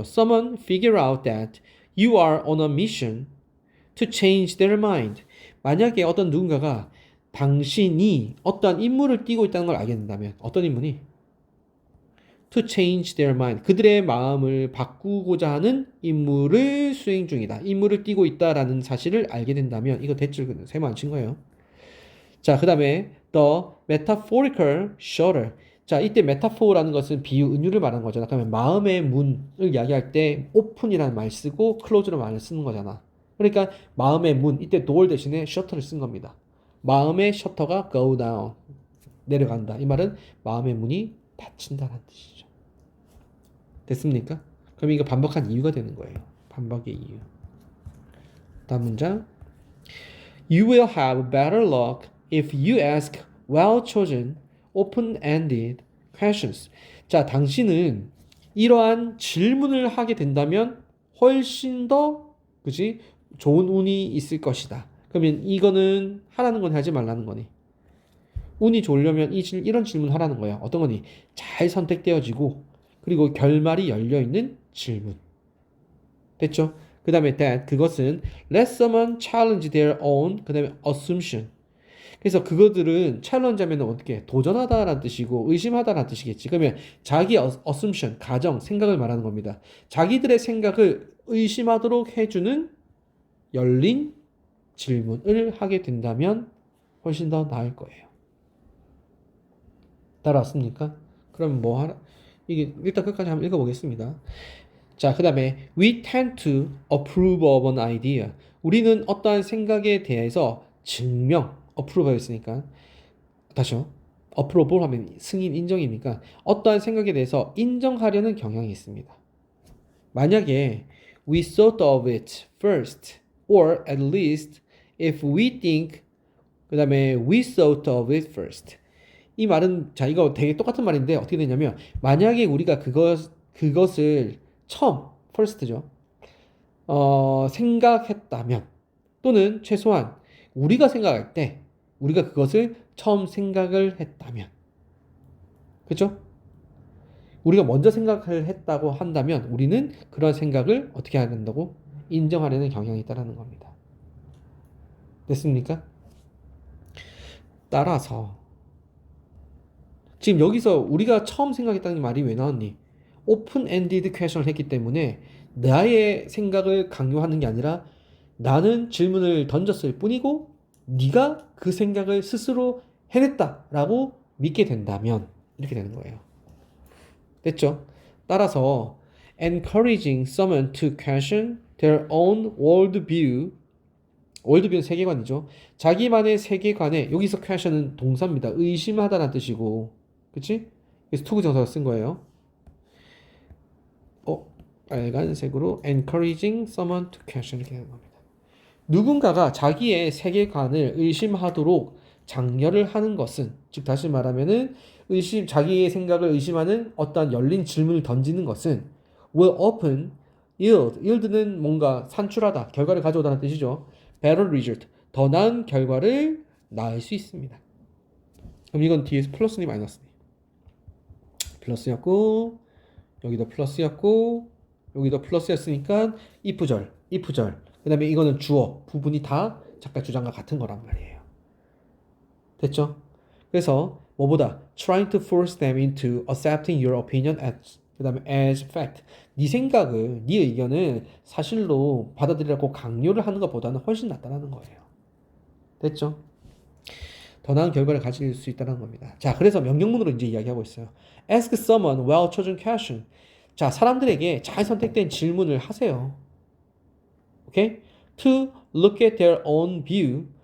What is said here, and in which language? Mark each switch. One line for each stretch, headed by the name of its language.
English: Someone figure out that you are on a mission to change their mind.
Korean: 만약에 어떤 누군가가 당신이 어떠한 임무를 띠고 있다는 걸 알게 된다면 어떤 임무니?
English: To change their mind.
Korean: 그들의 마음을 바꾸고자 하는 임무를 수행 중이다. 임무를 띠고 있다라는 사실을 알게 된다면 이거 대출 세모 안 친 거예요. 자, 그 다음에
English: the metaphorical shutter.
Korean: 자, 이때 metaphor라는 것은 비유, 은유를 말하는 거잖아. 그러면 마음의 문을 이야기할 때 open이라는 말 쓰고 close라는 말을 쓰는 거잖아. 그러니까 마음의 문, 이때 door 대신에 shutter를 쓴 겁니다. 마음의 셔터가 go down, 내려간다. 이 말은 마음의 문이 닫힌다는 뜻이죠. 됐습니까? 그럼 이거 반박한 이유가 되는 거예요. 반박의 이유. 다음 문장.
English: You will have better luck if you ask well-chosen, open-ended questions.
Korean: 자, 당신은 이러한 질문을 하게 된다면 훨씬 더, 그지? 좋은 운이 있을 것이다. 그러면 이거는 하라는 건 하지 말라는 거니. 운이 좋으려면 이런 질문 하라는 거야. 어떤 거니? 잘 선택되어지고 그리고 결말이 열려있는 질문. 됐죠? 그 다음에
English: that
Korean: 그것은
English: let someone challenge their own 그 다음에 assumption.
Korean: 그래서 그것들은 challenge하면 어떻게 도전하다라는 뜻이고 의심하다라는 뜻이겠지. 그러면 자기 assumption 가정 생각을 말하는 겁니다. 자기들의 생각을 의심하도록 해주는 열린 질문을 하게 된다면 훨씬 더 나을 거예요. 따라왔습니까? 그럼 뭐 하나? 이게 일단 끝까지 한번 읽어보겠습니다. 자, 그 다음에
English: we tend to approve of an idea.
Korean: 우리는 어떠한 생각에 대해서 증명, approve 했으니까 다시요. approval 하면 승인, 인정이니까 어떠한 생각에 대해서 인정하려는 경향이 있습니다. 만약에
English: we thought of it first or at least if we think
Korean: 그 다음에
English: we thought of it first.
Korean: 이 말은 자 이거 되게 똑같은 말인데 어떻게 되냐면 만약에 우리가 그것을 처음 first죠. 생각했다면 또는 최소한 우리가 생각할 때 우리가 그것을 처음 생각을 했다면 그렇죠? 우리가 먼저 생각을 했다고 한다면 우리는 그런 생각을 어떻게 해야 된다고? 인정하려는 경향이 있다는 겁니다. 됐습니까? 따라서 지금 여기서 우리가 처음 생각했다는 말이 왜 나왔니? 오픈-엔디드 퀘션을 했기 때문에 나의 생각을 강요하는 게 아니라 나는 질문을 던졌을 뿐이고 네가 그 생각을 스스로 해냈다라고 믿게 된다면 이렇게 되는 거예요. 됐죠?
English: 따라서 encouraging someone to question their own worldview.
Korean: 월드뷰는 세계관이죠. 자기만의 세계관에 여기서 question은 동사입니다. 의심하다라는 뜻이고, 그치? 그래서 투구 정사가 쓴 거예요. 빨간색으로
English: encouraging someone to question
Korean: 이렇게 되는 겁니다. 누군가가 자기의 세계관을 의심하도록 장려를 하는 것은, 즉 다시 말하면은 자기의 생각을 의심하는 어떠한 열린 질문을 던지는 것은
English: will open
Korean: yield는 뭔가 산출하다, 결과를 가져오다는 뜻이죠.
English: better result,
Korean: 더 나은 결과를 낳을 수 있습니다. 그럼 이건 뒤에서 플러스니 마이너스니? 플러스였고, 여기도 플러스였고, 여기도 플러스였으니까 if절, 그 다음에 이거는 주어, 부분이 다 작가 주장과 같은 거란 말이에요. 됐죠? 그래서 뭐보다
English: trying to force them into accepting your opinion
Korean: 그 다음에
English: as fact.
Korean: 네 생각을, 네 의견을 사실로 받아들이라고 강요를 하는 것보다는 훨씬 낫다는 거예요. 됐죠? 더 나은 결과를 가질 수 있다는 겁니다. 자, 그래서 명령문으로 이제 이야기하고 있어요.
English: Ask someone well chosen question.
Korean: 자, 사람들에게 잘 선택된 질문을 하세요. 오케이?
English: To look at their own view.